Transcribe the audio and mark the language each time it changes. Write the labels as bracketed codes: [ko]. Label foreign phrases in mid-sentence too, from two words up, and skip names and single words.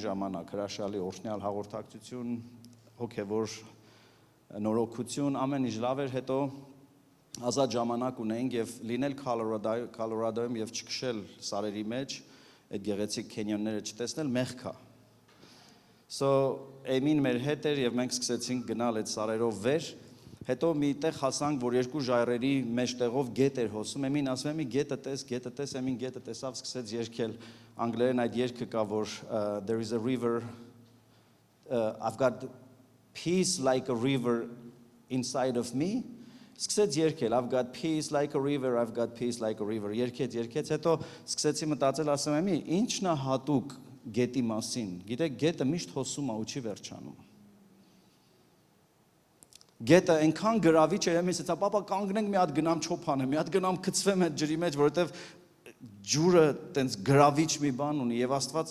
[hy] ժամանակ, հրաշալի օրհնյալ հաղորդակցություն, հոգևոր նորոգություն, ամեն ինչ լավ էր, հետո ազատ ժամանակ ունեինք եւ լինել Կոլորադոյում եւ չքշել սարերի մեջ, այդ գեղեցիկ քենյոնները չտեսնել մեղք է։ So Էմին մեր հետ էր եւ մենք սկսեցինք գնալ այդ սարերով վեր, հետո մի տեղ հասանք, որ երկու ժայռերի մեջտեղով գետ էր հոսում, Էմին ասում է՝ գետը տես, Էմին գետը տեսավ, սկսեց երգել, անգլերեն այդ երգը կա, որ [en] there is a river, I've got peace like a river inside of me, [hy] սկսեց երգել, [en] I've got peace like a river, I've got peace like a river, [hy] երգեց, հետո սկսեցի մտածել, ասում եմ, ի՞նչն է հատուկ գետի մասին, գիտեք, գետը միշտ հոսում է ու չի վերջանում։ Գետը այնքան գրավիչ է, ես ասա, պապա կանգնենք մի հատ գնամ չոփանը, մի հատ գնամ գցվեմ այդ ջրի մեջ, որովհետև ջուրը տենց գրավիչ մի բան ունի եւ Աստված